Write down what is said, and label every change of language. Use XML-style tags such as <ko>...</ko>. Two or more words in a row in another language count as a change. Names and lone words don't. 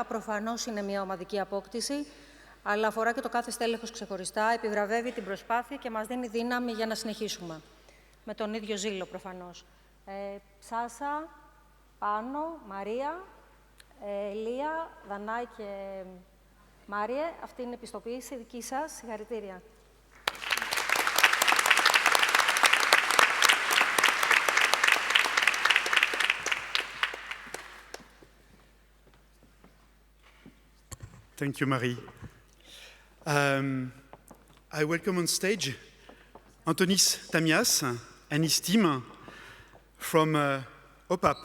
<el>Προφανώς είναι μια ομαδική απόκτηση, αλλά αφορά και το κάθε στέλεχος ξεχωριστά, επιβραβεύει την προσπάθεια και μας δίνει δύναμη για να συνεχίσουμε. Με τον ίδιο ζήλο, προφανώς. Σάσα, Πάνο, Μαρία, Λία, Δανάη και Μάριε, αυτή είναι η πιστοποίηση δική σας. Συγχαρητήρια.</el> <en>Thank you, Marie. I welcome on stage Antonis Tamias and his team from OPAP.</en>